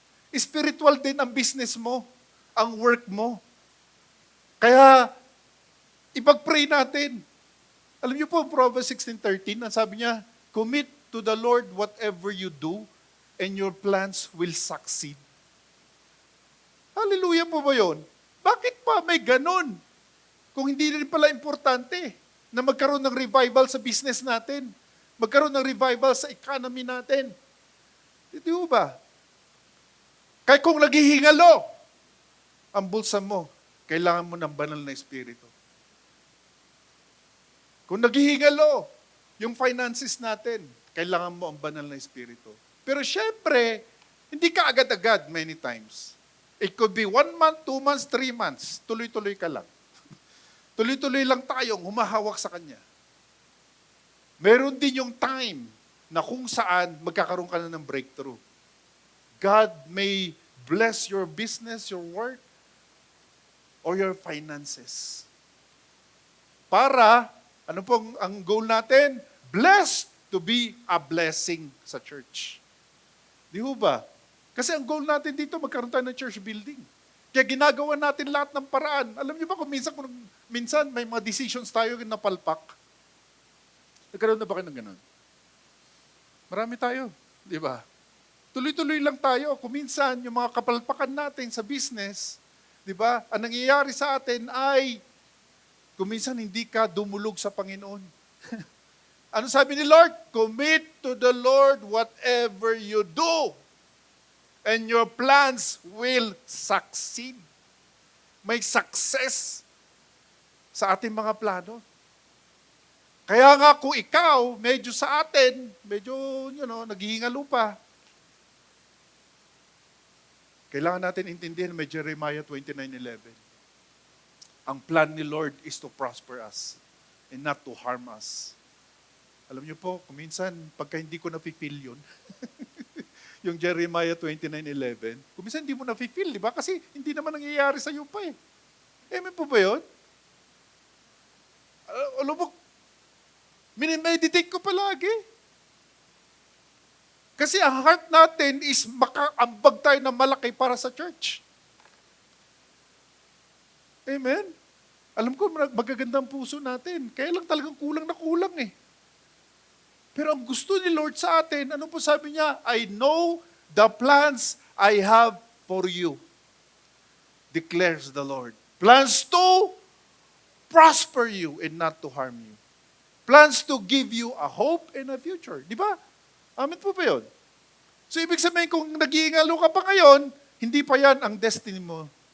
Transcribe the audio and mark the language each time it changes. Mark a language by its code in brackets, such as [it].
[tl] Spiritual din ang business mo, ang work mo. Kaya, ipag-pray natin. Alam niyo po, Proverbs 16:13, ang sabi niya, [en] commit to the Lord whatever you do, and your plans will succeed. [tl] Hallelujah po ba yun? Bakit pa may ganun? Kung hindi rin pala importante na magkaroon ng revival sa business natin, magkaroon ng revival sa economy natin. Di ba? Kaya kung naghihingalo ang bulsa mo, kailangan mo ng banal na espiritu. Kung naghihingalo yung finances natin, kailangan mo ang banal na espiritu. Pero syempre, hindi ka agad-agad many times. [en] It could be 1 month, 2 months, 3 months. [tl] Tuloy-tuloy ka lang. Tuloy-tuloy lang tayong humahawak sa Kanya. Meron din yung time na kung saan magkakaroon ka na ng breakthrough. [en] God may bless your business, your work, or your finances. [tl] Para, ano pong ang goal natin? [en] Blessed to be a blessing [tl] sa church. Di ho ba? Kasi ang goal natin dito, magkaroon tayo ng church building. Kaya ginagawa natin lahat ng paraan. Alam niyo ba kung minsan may mga decisions tayo na palpak? Nagkaroon na ba kayo ng ganun? Marami tayo, di ba? Tuloy-tuloy lang tayo. Kung minsan, yung mga kapalpakan natin sa business, di ba? Ang nangyayari sa atin ay, kung minsan hindi ka dumulog sa Panginoon. Ano sabi ni Lord? [en] Commit to the Lord whatever you do, and your plans will succeed. [tl] May success sa ating mga plano. Kaya nga kung ikaw, medyo sa atin, medyo, naghihingalo pa, kailangan natin intindihan may Jeremiah 29:11. Ang plan ni Lord [en] is to prosper us and not to harm us. [tl] Alam niyo po, kuminsan, pagka hindi ko na-feel yun, yung Jeremiah 29:11, kuminsan hindi mo na-feel, di ba? Kasi hindi naman nangyayari sa iyo pa eh. Amen po ba yun? Alam mo, minimeditate ko palagi. Kasi ang heart natin is makaambag tayo na malaki para sa church. Amen? Alam ko, magagandang puso natin. Kaya lang talagang kulang na kulang eh. Pero ang gusto ni Lord sa atin, ano po sabi niya? [en] I know the plans I have for you, declares the Lord. Plans to prosper you and not to harm you. Plans to give you a hope and a future. [tl] Di ba? Amen po ba yun? So ibig sabihin, kung nag-iingalo ka pa ngayon, hindi pa yan ang destiny mo.